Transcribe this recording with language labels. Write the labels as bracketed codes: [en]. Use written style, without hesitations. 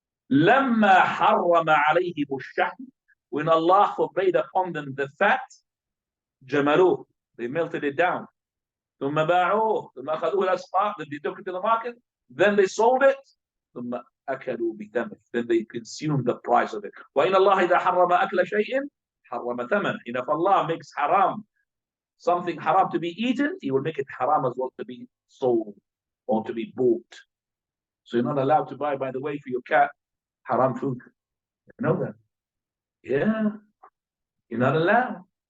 [ar] لما حرم عليهم الشحم, [en] when Allah forbade upon them the fat, [ar] جملوه, [en] they melted it down. [ar] ثم باعوه, ثم أخذوه الأسواق, [en] then they took it to the market, then they sold it. [ar] ثم أكلوا بثمنه, [en] then they consumed the price of it. [ar] وإن الله إذا حرم أكل شيء حرم ثمنه. [en] And if Allah makes haram, something haram to be eaten, He will make it haram as well to be sold or to be bought. So you're not allowed to buy, by the way, for your cat, haram food. You know that? Yeah. You're not allowed.